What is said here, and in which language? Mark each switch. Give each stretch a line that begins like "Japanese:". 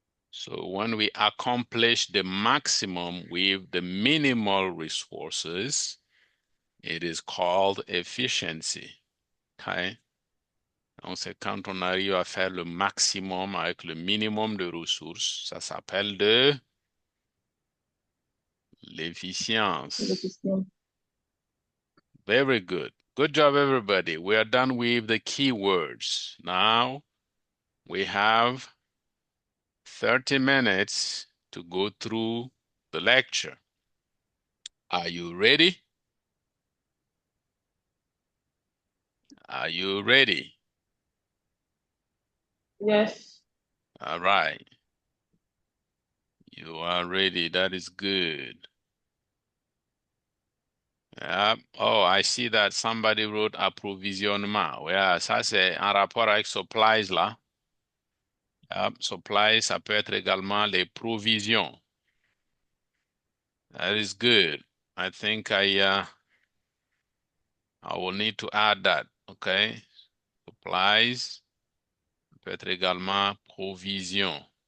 English: So when we accomplish the maximum with the minimal resources, it is called efficiency. Okay?
French: Donc, c'est quand on arrive à faire le maximum avec le minimum de ressources, ça s'appelle de l'efficience. L'efficient.
English: Very good. Good job, everybody. We are done with the keywords. Now, we have 30 minutes to go through the lecture. Are you ready? Are you ready? Yes. All right. You are ready. That is good. Yeah. Oh, I see that somebody wrote approvisionnement.
French: Yeah, ça c'est en rapport avec supplies là. Supplies, ça peut être également les provisions.
English: That is good. I think I will need to add that. Okay.
French: Supplies, ça peut être également provisions.